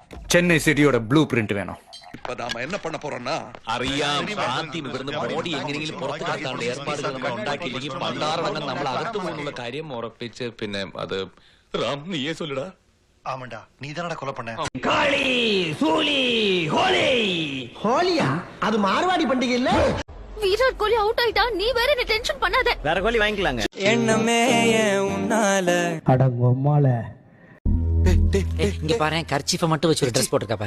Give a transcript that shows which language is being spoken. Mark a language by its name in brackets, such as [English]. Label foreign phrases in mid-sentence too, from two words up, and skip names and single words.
[Tamil] சென்னை சிட்டியோட [English] blue print [Tamil] வேணும். இப்ப நாம என்ன பண்ண போறோம்னா [Malayalam] അറിയാം ആദ്യം ഇവിടുന്ന് ബോഡി എങ്ങനെയെങ്കിലും പുറത്തു കടത്താനുള്ള ഏർപ്പാടുകൾ നമ്മൾ ഉണ്ടാക്കിയില്ലെങ്കിൽ പണ്ടാറടങ്ങ് നമ്മൾ അകത്തു പോകുന്നുള്ള കാര്യം ഉറപ്പിച്ച് പിന്നെ അത് റാം നീയേ ചൊല്ലടാ. [Tamil] ஆமாண்டா நீ தானடா கொலை பண்ண. காளி சூலி ஹோலி ஹோலியா அது மார்வாடி பண்டிகை இல்ல. விராட் கோலி அவுட் ஆயிட்டா நீ வேற என்ன டென்ஷன் பண்ணாத. வேற கோலி வாங்கிக்கலாங்க. எண்ணமே உன்னால அடங்கொம்மால இங்க பாரு கர்ச்சீஃபை மட்டும் வச்சு ஒரு ட்ரெஸ் போட்டுருக்கா.